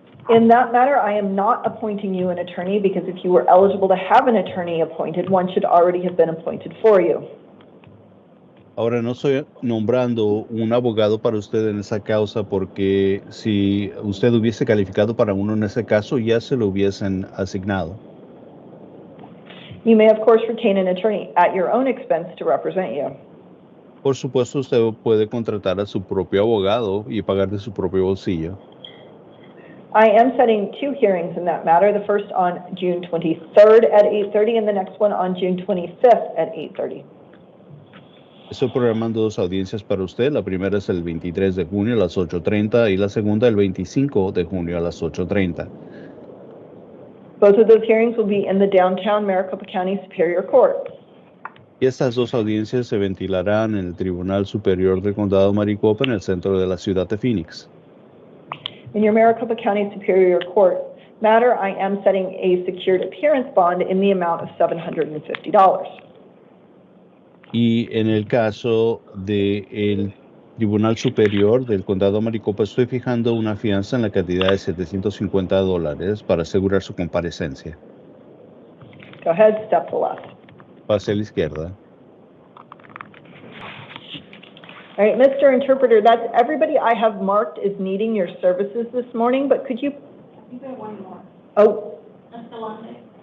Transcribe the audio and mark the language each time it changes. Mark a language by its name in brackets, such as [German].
[English] In that matter, I am not appointing you an attorney because if you were eligible to have an attorney appointed, one should already have been appointed for you. [Spanish] Ahora no estoy nombrando un abogado para usted en esa causa porque si usted hubiese calificado para uno en ese caso, ya se lo hubiesen asignado. [English] You may, of course, retain an attorney at your own expense to represent you. [Spanish] Por supuesto, usted puede contratar a su propio abogado y pagar de su propio bolsillo. [English] I am setting two hearings in that matter, the first on June 23rd at 8:30 and the next one on June 25th at 8:30. [Spanish] Estoy programando dos audiencias para usted. La primera es el 23 de junio a las 8:30 y la segunda el 25 de junio a las 8:30. [English] Both of those hearings will be in the downtown Maricopa County Superior Court. [Spanish] Y estas dos audiencias se ventilarán en el Tribunal Superior del Condado Maricopa en el centro de la ciudad de Phoenix. [English] In your Maricopa County Superior Court matter, I am setting a secured appearance bond in the amount of $750. [Spanish] Y en el caso del Tribunal Superior del Condado Maricopa, estoy fijando una fianza en la cantidad de $750 para asegurar su comparecencia. [English] Go ahead, step to the left. [Spanish] Pase a la izquierda. [English] All right, Mr. Interpreter, that's everybody I have marked as needing your services this morning, but could you, I think I have one more. oh, Escalante.